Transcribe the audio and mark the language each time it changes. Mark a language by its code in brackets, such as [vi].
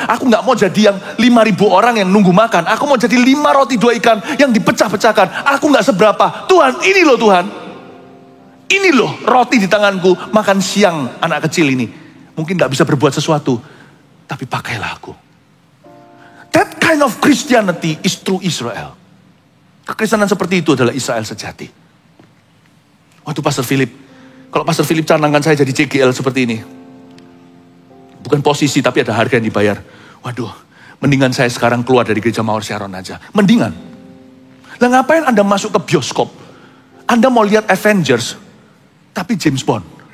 [id] Aku gak mau jadi yang 5.000 orang yang nunggu makan. Aku mau jadi 5 roti 2 ikan yang dipecah-pecahkan. Aku gak seberapa. Tuhan, ini loh Tuhan. Ini loh roti di tanganku, makan siang anak kecil ini. Mungkin gak bisa berbuat sesuatu, tapi pakailah aku. [en] That kind of Christianity is true Israel. [id] Kekristenan seperti itu adalah Israel sejati. Waktu Pastor Philip, kalau Pastor Philip canangkan saya jadi CGL seperti ini. Bukan posisi, tapi ada harga yang dibayar. Waduh, mendingan saya sekarang keluar dari gereja Mawar Sharon aja. Mendingan. Lah ngapain Anda masuk ke bioskop? Anda mau lihat Avengers, tapi James Bond.